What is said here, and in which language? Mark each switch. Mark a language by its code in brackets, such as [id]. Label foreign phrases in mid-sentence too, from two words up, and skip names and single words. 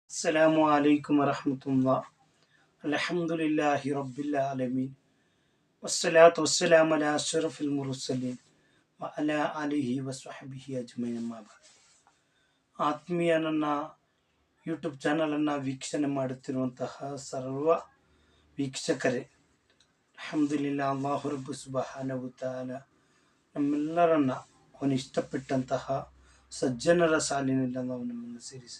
[ar] السلام عليكم ورحمة الله. الحمد لله رب العالمين. والصلاة والسلام على أشرف المرسلين وعلى آله وصحبه أجمعين أما بعد. [kn] ಆತ್ಮೀಯ ನನ್ನ ಯೂಟ್ಯೂಬ್ ಚಾನಲನ್ನು ವೀಕ್ಷಣೆ ಮಾಡುತ್ತಿರುವಂತಹ ಸರ್ವ ವೀಕ್ಷಕರೇ, ಅಲ್ಹಮ್ದುಲಿಲ್ಲಾ, [ar] الله رب سبحانه تعالى [kn] ನಮ್ಮೆಲ್ಲರನ್ನ ಅವನು ಇಷ್ಟಪಟ್ಟಂತಹ ಸಜ್ಜನರ ಸಾಲಿನಿಂದ ನಾವು ನಮ್ಮನ್ನು ಸೇರಿಸಲಿ.